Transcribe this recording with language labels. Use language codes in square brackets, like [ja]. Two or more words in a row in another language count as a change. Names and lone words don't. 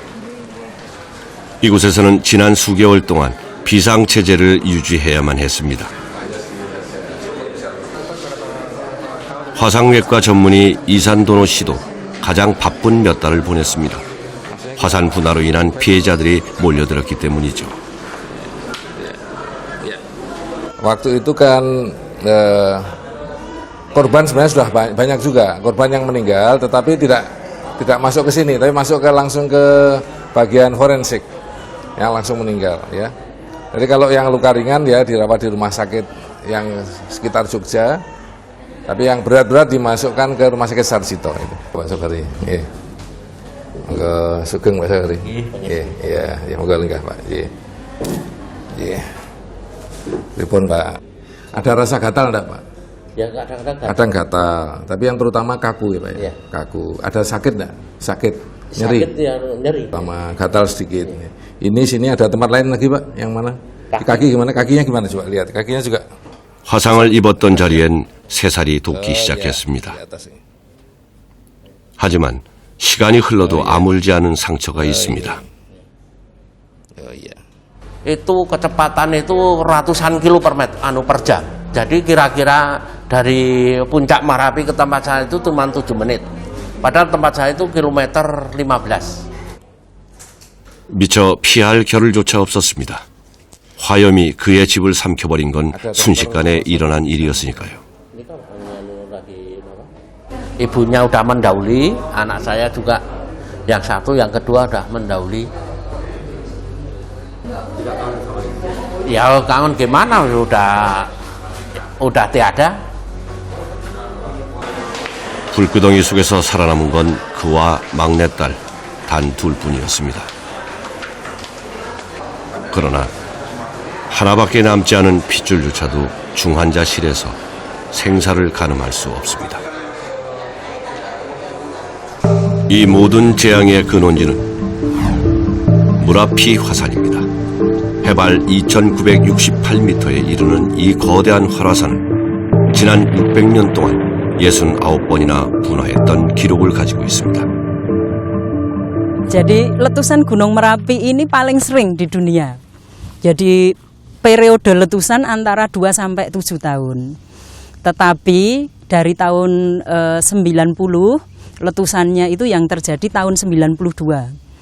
[ko] 이곳에서는 지난 수개월 동안 비상체제를 유지해야만 했습니다. 화상외과 전문의 이산도노 씨도 가장 바쁜 몇 달을 보냈습니다. 화산 분화로 인한 피해자들이 몰려들었기 때문이죠. [id] Waktu itu kan korban sebenarnya sudah banyak juga korban yang meninggal, tetapi tidak masuk ke sini, tapi masuk ke langsung ke bagian forensik yang langsung meninggal ya. Jadi kalau yang luka ringan ya dirawat di rumah sakit yang sekitar Jogja, tapi yang berat-berat dimasukkan ke rumah sakit Sarjito itu. [jv] Pak Sogari, nggih. Monggo sugeng Pak Sogari. Nggih, ya monggo lenggah Pak. Nggih. Nggih. Pripun Pak? [id] Ada rasa gatal enggak Pak? Ya kadang-kadang kadang gatal, tapi yang terutama kaku ya Pak ya. Kaku. Ada sakit enggak? Sakit. Nyeri. Sakit ya, nyeri. Sama gatal sedikit. Ini sini ada tempat lain lagi Pak, yang mana? Di kaki gimana? Kakinya gimana coba lihat. Kakinya juga. [ko] 화상을 입었던 자리엔 새살이 돋기 시작했습니다. 하지만 시간이 흘러도 아물지 않은 상처가 있습니다. [id] Itu kecepatan itu ratusan kilo per jam. Jadi kira-kira dari puncak Marapi ke tempat saya itu cuma 7 menit. Padahal tempat saya itu kilometer 15. [ko] 미처 피할 겨를조차 없었습니다. 화염이 그의 집을 삼켜버린 건 순식간에 일어난 일이었으니까요. [id] Ibunya udah mendahului, anak saya juga yang satu, yang kedua udah mendahului. Ya kangen gimana, udah tiada. [ko] 불구덩이 속에서 살아남은 건 그와 막내딸 단 둘뿐이었습니다. 그러나 하나밖에 남지 않은 핏줄조차도 중환자실에서 생사를 가늠할 수 없습니다. 이 모든 재앙의 근원지는 무라피 화산입니다. 해발 2,968m에 이르는 이 거대한 활화산은 지난 600년 동안 69번이나 분화했던 기록을 가지고 있습니다. [id] Jadi letusan Gunung Merapi ini paling sering di dunia. Jadi periode letusan antara 2 sampai 7 tahun. Tetapi dari tahun 90 letusannya itu yang terjadi tahun 92.